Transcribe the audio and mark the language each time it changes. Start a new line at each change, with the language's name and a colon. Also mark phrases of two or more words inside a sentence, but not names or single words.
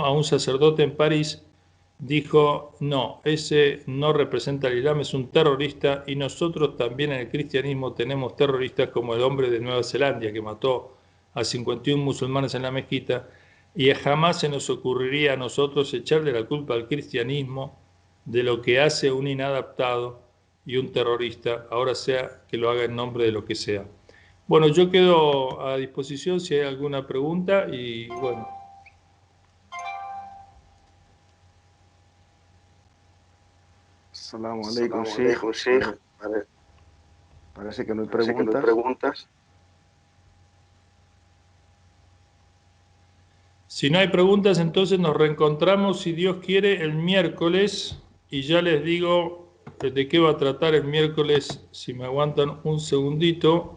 Spanish: a un sacerdote en París, dijo, no, ese no representa al Islam, es un terrorista, y nosotros también en el cristianismo tenemos terroristas como el hombre de Nueva Zelanda que mató a 51 musulmanes en la mezquita, y jamás se nos ocurriría a nosotros echarle la culpa al cristianismo de lo que hace un inadaptado y un terrorista, ahora sea que lo haga en nombre de lo que sea. Bueno, yo quedo a disposición si hay alguna pregunta, y bueno.
Arabic: السلام عليكم، شيخ.
Spanish: Parece que no hay preguntas. Si no hay preguntas, entonces nos reencontramos, si Dios quiere, el miércoles, y ya les digo de qué va a tratar el miércoles, si me aguantan un segundito.